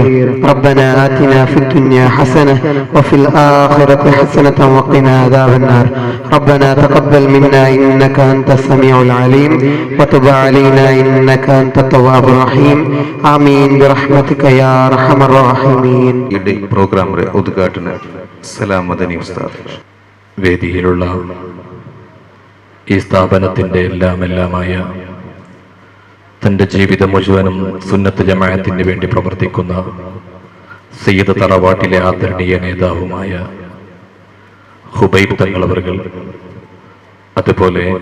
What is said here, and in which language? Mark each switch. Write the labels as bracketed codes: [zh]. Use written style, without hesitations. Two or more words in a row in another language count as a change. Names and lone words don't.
[ar] ربنا آتنا في الدنيا حسنة وفي الآخرة حسنة وقنا عذاب النار. ربنا تقبل منا إنك أنت السميع العليم وتب علينا إنك أنت التواب الرحيم. آمين برحمتك يا أرحم الراحمين. [ml] പ്രോഗ്രാമിന്റെ ഉദ്ഘാടനം സലാം മദനി ഉസ്താദ്. വേദിയിലുള്ള ഈ സ്ഥാപനത്തിന്റെ എല്ലാമായ തന്റെ ജീവിതം മുഴുവനും സുന്നത്ത് ജമാഅത്തിന് വേണ്ടി പ്രവർത്തിക്കുന്ന സയ്യിദ് തറവാട്ടിലെ ആദരണീയ നേതാവുമായ ഹുബൈബ് തങ്ങൾ അവർകൾ, അതുപോലെ